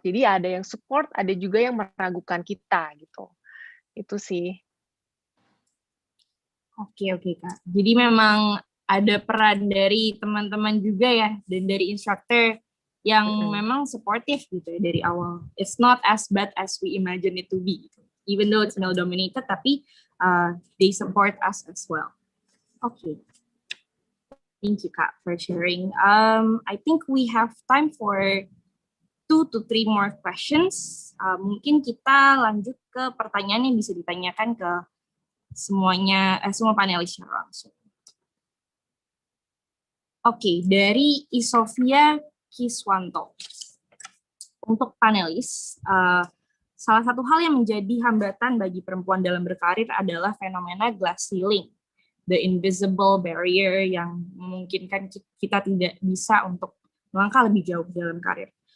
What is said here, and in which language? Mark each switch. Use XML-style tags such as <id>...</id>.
<id>Jadi ada yang support, ada juga yang meragukan kita gitu. Itu sih. Oke Kak. Jadi memang ada peran dari teman-teman juga ya, dan dari instructor yang memang supportive gitu ya dari awal.</id> <en>It's not as bad as we imagine it to be. Even though it's male dominated, tapi they support us as well. Okay. Thank you Kak for sharing. I think we have time for 2 to 3 more questions.</en> <id>Mungkin kita lanjut ke pertanyaan yang bisa ditanyakan ke semua panelis secara langsung. Oke, dari Isofia Kiswanto. Untuk panelis, salah satu hal yang menjadi hambatan bagi perempuan dalam berkarir adalah fenomena glass ceiling,</id> <en>the invisible barrier</en> <id>yang memungkinkan kita tidak bisa untuk melangkah lebih jauh dalam karir.</id>